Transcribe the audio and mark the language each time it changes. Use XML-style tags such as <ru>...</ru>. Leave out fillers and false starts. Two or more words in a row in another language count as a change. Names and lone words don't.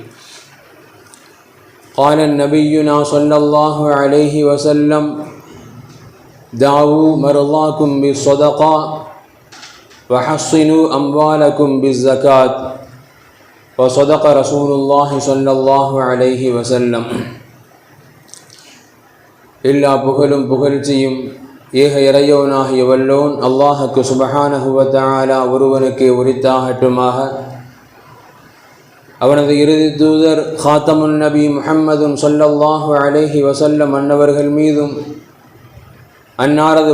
<ar>قال نبينا صلى الله عليه وسلم: دعوا مرضاكم بالصدقة وحصنوا أموالكم بالزكاة. وصدق رسول الله صلى الله عليه وسلم.</ar> <ta>எல்லா புகழும் புகழ்ச்சியும் ஏக இறையவனாகிய வல்லோன் அல்லாஹுக்கு</ta> <ar>سبحانه وتعالى</ar> <ta>ஒருவனுக்கு உரித்தாகட்டுமாக. அவனது இறுதி தூதர்</ta> <ar>خاتم نبي محمد صلى الله عليه وسلم</ar> <ta>அன்னவர்கள் மீதும் அன்னாரது</ta>